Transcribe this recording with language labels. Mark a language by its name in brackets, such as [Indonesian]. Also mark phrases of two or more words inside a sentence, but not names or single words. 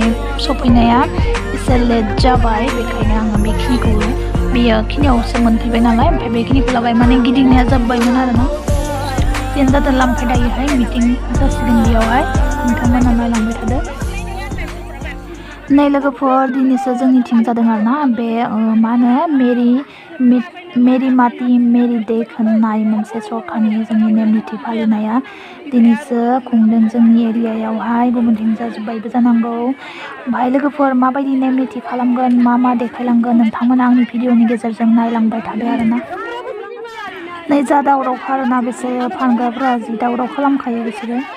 [Bodo] सफैनाया एसे लेट जाबाय बेखायनो आङो बेखिनिखौ बेखिनियावसो मोनफैबाय नालाय ओमफ्राय बेखिनिखौ लाबाय माने गिदिंनाया जोब्बायमोन आरोना जेन जादोंला ओमफ्राय दायोहाय मिटिं जासिगोन बेयावहाय नोंथांमोना नायलांबाय थादो नै लोगोफोर दिनैसो जोंनिथिं जादों आरोना बे मा होनो [Hindi] मेरी माटी मेरी देख [Bodo] होननाय मोनसे सरकारनि जोंनि नेम निथि फालिनाया दिनैसो खुंदों जोंनि एरियायावहाय गुबुनथिं जाजोब्बायबो जानांगौ ओमफ्राय लोगोफोर माबायदि नेम निथि खालामगोन मा मा देखायलांगोन नोंथांमोना आंनि भिडिअनि गेजेरजों नायलांबाय थादो आरोना नै जा दावरावखा आरोना बिसोरो फानग्राफ्रा जि दावराव खालामखायो बिसोरो